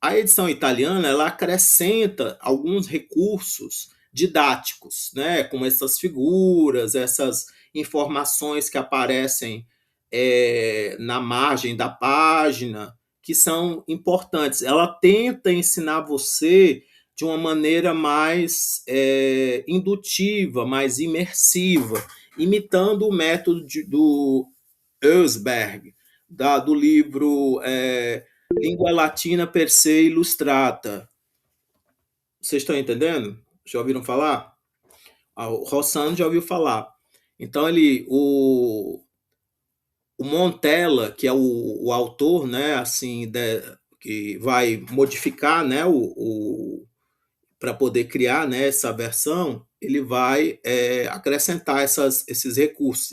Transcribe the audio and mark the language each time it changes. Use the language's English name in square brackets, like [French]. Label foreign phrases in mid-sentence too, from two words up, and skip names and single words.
[Portuguese] A edição italiana ela acrescenta alguns recursos didáticos, né, como essas figuras, essas informações que aparecem na margem da página, que são importantes. Ela tenta ensinar você de uma maneira mais indutiva, mais imersiva, imitando o método do Eusberg, do livro Língua Latina per se Illustrata. Vocês estão entendendo? Já ouviram falar? O Rossano já ouviu falar. Então, o Montella, que é o autor, né, assim, que vai modificar, né, para poder criar, né, essa versão, ele vai acrescentar esses recursos.